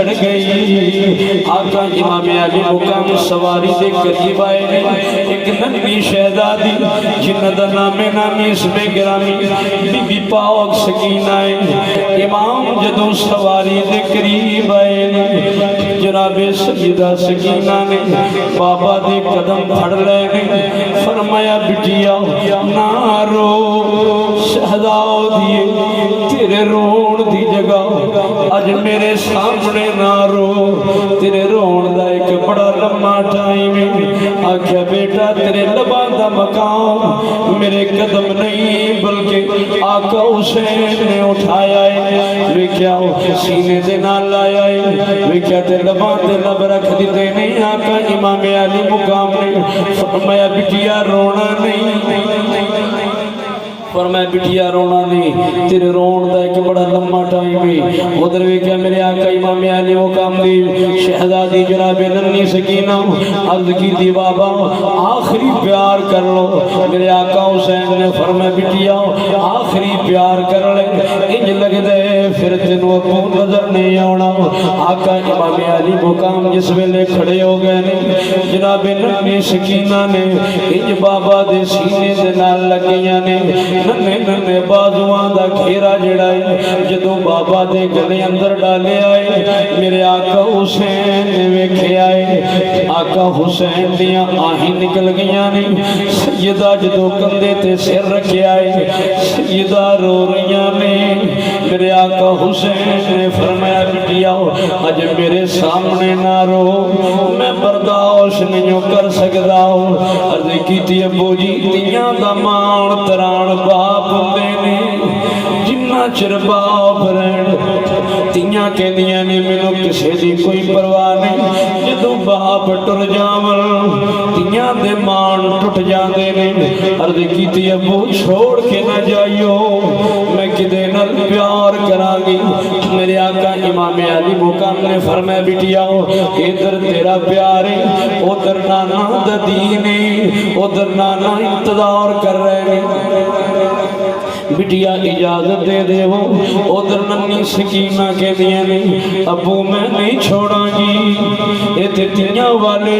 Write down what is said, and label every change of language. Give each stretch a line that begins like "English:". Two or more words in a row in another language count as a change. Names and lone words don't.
Punjabi: گئی آقا امام علی مقام سواری دے قریب آئے ایک ننی شہزادی جنہ دا نامی اس میں گرامی بی بی پاک سکینہ ہے امام جدوں سواری دے قریب آئے جناب سیدہ سکینہ نے بابا دے قدم پھڑ لے فرمایا بٹیا نہ رو شہزادی تیرے رون دی جگہ اج میرے سامنے نہ رو تیرے رون دا ایک بڑا لمحہ ٹائم آکھیا بیٹا تیرے لباں دا مقام میرے قدم نہیں بلکہ آقا حسین نے اٹھایا ہے ویکھیا سینے دے نال لایا ہے ویکھیا تے لباں تے لب رکھ دتے نہیں آقا امام علی مقام نے فرمایا بٹیا رونا نہیں فرمایا بٹیا رونا نہیں تیرے رون دا ایک بڑا لمحہ ٹائم ہے ادھر ویکھیا میرے آقا امام علی مقام دی شہزادی جناب ننی سکینہ عرض کی دی بابا آخری پیار کر لو میرے آقا حسین نے فرمایا بٹیا آخری پیار کر لے انج لگ دے پھر تینوں ابو نظر نہیں آنا آقا امام علی مقام جس ویلے کھڑے ہو گئے نے جناب ننی سکینہ نے انج بابا دے سینے دے نال لگیاں نے ننے ننے بازوان دا گھیرا جڑائی جدو بابا دے گلے اندر ڈالے آئے میرے آقا حسین نے ویکھے آئے آقا حسین دیا آہیں نکل گیا نہیں سیدہ جدو کندے تے سر رکھے آئے سیدہ رو رہیاں نہیں میرے آقا حسین نے فرمایا بٹیا اج میرے سامنے نہ رو
Urdu: میں برداشت نہیں کر سکتا ہوں
Punjabi: عرض کیتی ابو جی تیاں دا مان تران باپ ہوندے نے جنہ چر باپ رہن تیاں کہندیاں نے مینوں کسے دی کوئی پرواہ نہیں جدوں باپ ٹر جاون تیاں دے مان ٹٹ جاندے نے عرض کیتی ابو چھوڑ کے نہ جائیو میں کدے نال پیار کراں گی میرے آقا امام علی مقام نے فرمایا بٹیا ادھر تیرا پیار ہے ادھر نانا دا دین ہے ادھر نانا
Urdu: انتظار کر رہے ہیں
Punjabi: بٹیا اجازت دے دے وہ ادھر ننی سکینہ کے دیا نہیں ابو میں نہیں چھوڑا گی ایتے تیاں والے